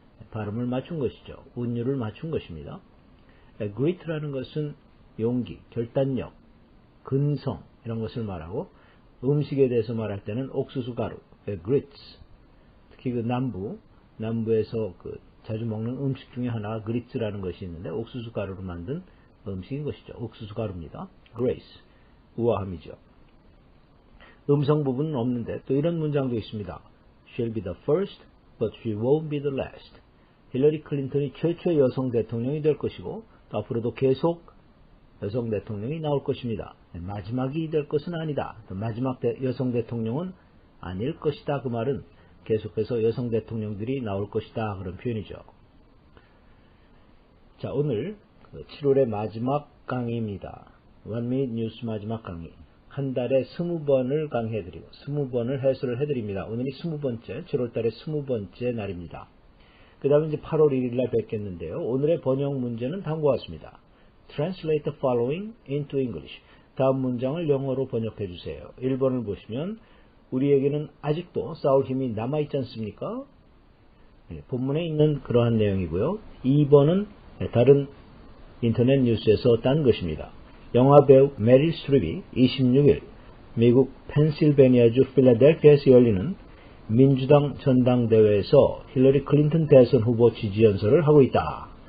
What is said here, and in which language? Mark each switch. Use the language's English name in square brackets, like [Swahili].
[Korean] 발음을 맞춘 것이죠. 운율을 맞춘 것입니다. grit라는 것은 용기, 결단력, 근성 이런 것을 말하고 음식에 대해서 말할 때는 옥수수 가루, grits. 특히 그 남부에서 그 자주 먹는 음식 중에 하나가 그리츠라는 것이 있는데 옥수수 가루로 만든 음식인 것이죠. 옥수수 가루입니다. grace, 우아함이죠. 음성 부분은 없는데 또 이런 문장도 있습니다. [English] She'll be the first, but she won't be the last. [Korean] 힐러리 클린턴이 최초의 여성 대통령이 될 것이고 또 앞으로도 계속 여성 대통령이 나올 것입니다. 마지막이 될 것은 아니다. 마지막 여성 대통령은 아닐 것이다. 그 말은 계속해서 여성 대통령들이 나올 것이다. 그런 표현이죠. 자, 오늘 7월의 마지막 강의입니다. One Minute News 마지막 강의. 한 달에 20번을 강의해드리고 20번을 해설을 해드립니다. 오늘이 20번째, 7월달에 20번째 날입니다. 그 다음에 이제 8월 1일날 뵙겠는데요. 오늘의 번역 문제는 다음과 같습니다. [English] Translate the following into English. [Korean] 다음 문장을 영어로 번역해 주세요. 1번을 보시면 우리에게는 아직도 싸울 힘이 남아있지 않습니까? 본문에 있는 그러한 내용이고요. 2번은 다른 인터넷 뉴스에서 딴 것입니다. 영화배우 메릴 스트립이 26일 미국 펜실베니아주 필라델피아에서 열리는 민주당 전당대회에서 힐러리 클린턴 대선 후보 지지 연설을 하고 있다.